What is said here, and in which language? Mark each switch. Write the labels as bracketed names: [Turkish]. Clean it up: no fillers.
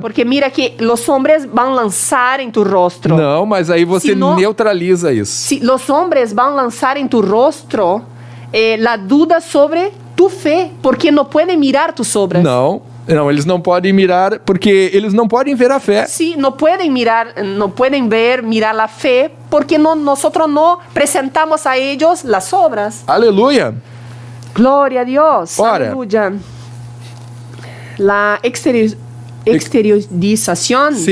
[Spanish] Porque mira que los hombres van a lanzar en tu rostro. [Portuguese] Não, mas aí você Se não- neutraliza isso. [Spanish] Si los hombres van a lanzar en tu rostro la duda sobre tu fe, porque no pueden mirar tus obras. [Portuguese] Não, eles não podem mirar, porque eles não podem ver a fé. [Spanish] Sí, no pueden mirar la fe, porque nosotros no presentamos a ellos las obras. [Portuguese] Aleluia. [Spanish] Gloria a Dios. [Portuguese] Ora. [Spanish] Aleluya. La exteriorización Sí.